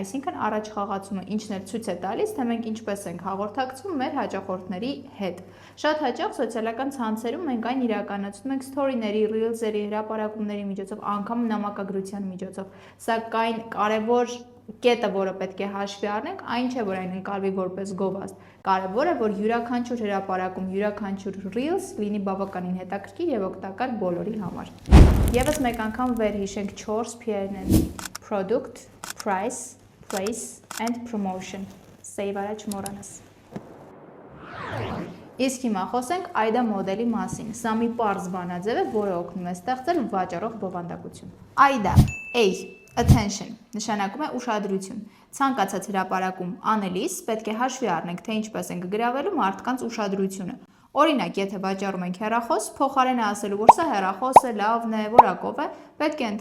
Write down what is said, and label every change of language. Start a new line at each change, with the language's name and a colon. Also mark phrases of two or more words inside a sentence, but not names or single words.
Armenian: այսինքն առաջխաղացումը, ինչն էլ ցույց է տալիս, թե մենք ինչպես ենք հաղորդակցվում մեր հաճախորդների հետ։ Շատ հաճախ սոցիալական ցանցերում մենք այն իրականացնում ենք story-ների, reels-երի, հրապարակումների միջոցով, անգամ նամակագրության միջոցով։ Սակայն կարևոր կետը, որը պետք է հաշվի առնենք, այն չէ, որ այն ընկալվի որպես գովազդ։ Կարևոր է, որ յուրաքանչյուր հրապարակում, յուրաքանչյուր reels լինի բավականին հետաքրքիր եւ օգտակար բոլորի համար։ Եվս մեկ անգամ վերհիշենք 4 P-երն են.
English: product, price, place and promotion։
Armenian: Save արա չմոռանաս։ Իսկ հիմա խոսենք AIDA մոդելի մասին։ Սա մի պարզ բանաձև է, որը օգնում է ստեղծել վաճառող բովանդակություն։ AIDA, A, attention, նշանակում է ուշադրություն։ Ցանկացած հրապարակում անելիս պետք է հաշվի առնենք, թե ինչպես ենք գրավելու մարդկանց ուշադրությունը։ Օրինակ, եթե վաճառում ենք հեռախոս, փոխարեն ասելու, որ սա հեռախոս է, լավն է, որակով է, պետք է